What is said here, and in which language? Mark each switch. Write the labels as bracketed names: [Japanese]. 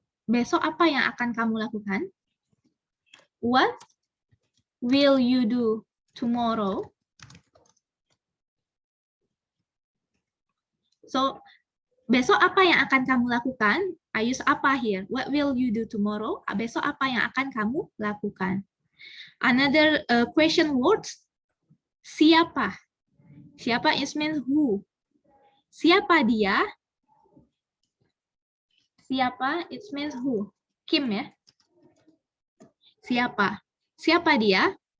[Indonesian] Besok apa yang akan kamu lakukan? [English] What will you do tomorrow? [Indonesian] So, besok apa yang akan kamu lakukan? [English] I use apa here. What will you do tomorrow? [Indonesian] Besok apa yang akan kamu lakukan? [English] Another question words. Siapa? Siapa is means who. [Indonesian] Siapa dia? [English] Siapa it means who. [Turkish] Kim ya. [English] Siapa? [Indonesian] Siapa dia?